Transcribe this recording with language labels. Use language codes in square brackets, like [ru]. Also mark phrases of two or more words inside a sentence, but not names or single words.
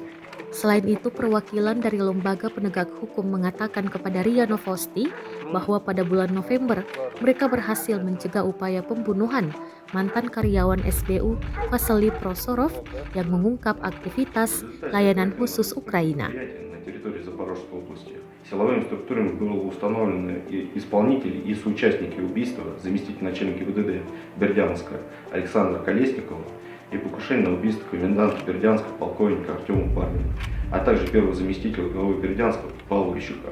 [id] Selain itu, perwakilan dari lembaga penegak hukum mengatakan kepada RIA Novosti bahwa pada bulan November mereka berhasil mencegah upaya pembunuhan mantan karyawan SBU Vasily Prosorov yang mengungkap aktivitas layanan khusus Ukraina. [ru] Силовыми структурами было установлено исполнители и соучастники убийства заместителя начальника ГИБДД Бердянска Александра Колесникова и покушения на убийство коменданта Бердянска полковника Артема Бармина, а также первого заместителя главы Бердянска Павла Ищука.